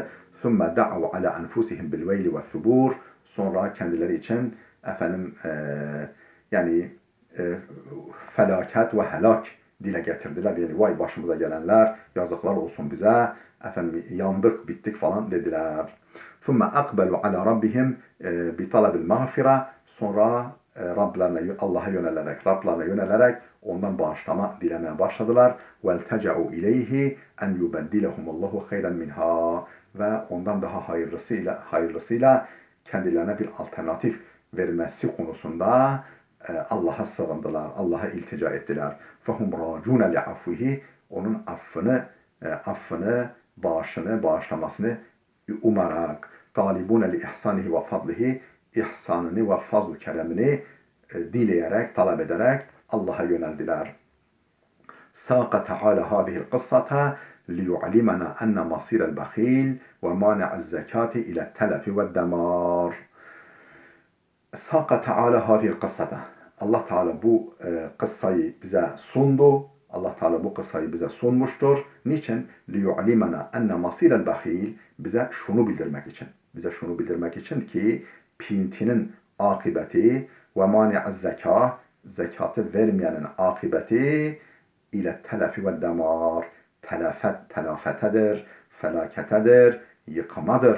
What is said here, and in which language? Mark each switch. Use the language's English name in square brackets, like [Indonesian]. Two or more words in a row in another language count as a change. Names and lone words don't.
[Arabic] ثم دعوا على أنفسهم بالويل والثبور, [Turkish] sonra kendileri için efendim yani felaket ve helak dile getirdiler. Yani vay başımıza gelenler, yazıklar olsun bize, efendim yandık, bittik falan dediler. [Arabic] ثُمَّ أَقْبَلُوا عَلَى رَبِّهِمْ بِطَلَبِ الْمَغْفِرَةِ, [Turkish] sonra Allah'a yönelerek ondan bağışlama dilemeye başladılar. [Arabic] وَالْتَجَعُوا اِلَيْهِ اَنْ يُبَدِّلَهُمُ اللّٰهُ خَيْرًا مِنْهَا, [Turkish] ve ondan daha hayırlısıyla kendilerine bir alternatif vermesi konusunda Allah'a sığındılar, Allah'a iltica ettiler. [Arabic] فَهُمْ رَاجُونَ لِعَفْوِهِ, [Turkish] onun affını, bağışlamasını umarak, [Arabic] طالبون لإحسانه وفضله, [Turkish] ihsanını ve fazl-ı keremini dileyerek, talep ederek Allah'a yöneldiler. [Arabic] ساق تعالى هذه القصة ليعلمنا أن مصير البخيل ومانع الزكاة إلى التلف والدمار. ساق تعالى هذه القصة, [Turkish] Allah Teala bu kıssayı bize sundu. Allah Teala bu kıssayı bize sunmuştur. Niçin? [Arabic] لِيُعْلِمَنَا اَنَّ مَصِيرَ الْبَخِيلِ, [Turkish] bize şunu bildirmek için. Bize şunu bildirmek için ki pintinin akıbeti ve [Arabic] مانع الزكاة, [Turkish] zekatı vermeyenin akıbeti [Arabic] إلى التلف والدمار, [Turkish] telafetedir, felaketedir, yıkamadır.